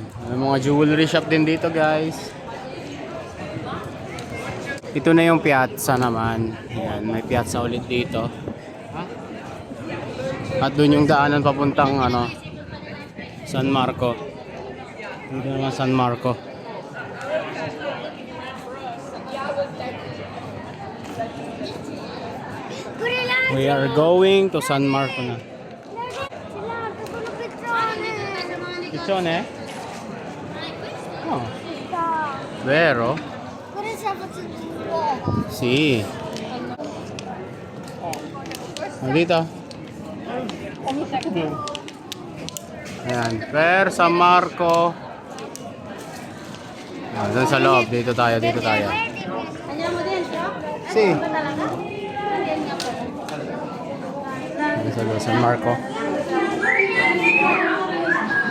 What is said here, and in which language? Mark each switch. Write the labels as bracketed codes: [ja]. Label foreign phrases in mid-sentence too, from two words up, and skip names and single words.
[tl] May mga [en] jewelry shop [tl] din dito guys. Ito na yung piazza naman. Ayan, may piazza ulit dito. At doon yung daanan papuntang ano, San Marco. Dito naman San Marco. [en] We are going to San Marco na. [it] Piccione? Oh, vero? Sì. [tl] Dito. Ayan, per San Marco. Ayan, dun sa loob. Dito tayo, dito tayo. [it] Andiamo dentro? Sì. [tl] Ba talaga? Ayan nga pala. Dun sa loob, San Marco.